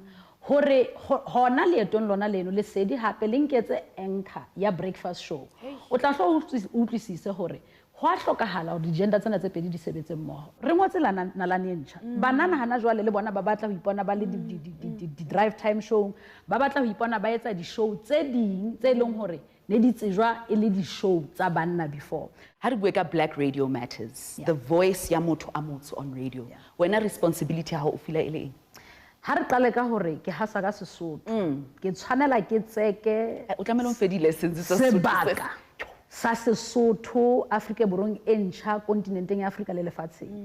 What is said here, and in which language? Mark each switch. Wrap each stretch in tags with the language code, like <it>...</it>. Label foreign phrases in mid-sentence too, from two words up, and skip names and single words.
<st>Hore hona leetong lona leno le sedi hape le nketse anchor ya</st> <en>breakfast show.</en> <st>O tla hlo utlwisise hore ho a hlokahala hore di-gender tsena tse pedi di sebetse mmoho. Re ngotse nalane e ntjha. Banana hana jwale le bona ba batla ho ipona ba le di</st> <en>drive time show,</en> <st>ba batla ho ipona ba etsa di-show tse ding tse leng hore ne di tsejwa e le di-show tsa banna before.</st> <en>How did we get Black Radio Matters? The voice</en> <st>ya motho a motsho</st> <en>on radio.</en> <st>Wena responsibility ha o fila ele eng? Ha re qale ka hore ke hasa ka Sesotho, ke tshwanela ke tseke o tlamelo mfedi lessons tsa sebaka sa Sesotho Afrika borong e ntjha kontinenteng ya Afrika le lefatsheng.</st>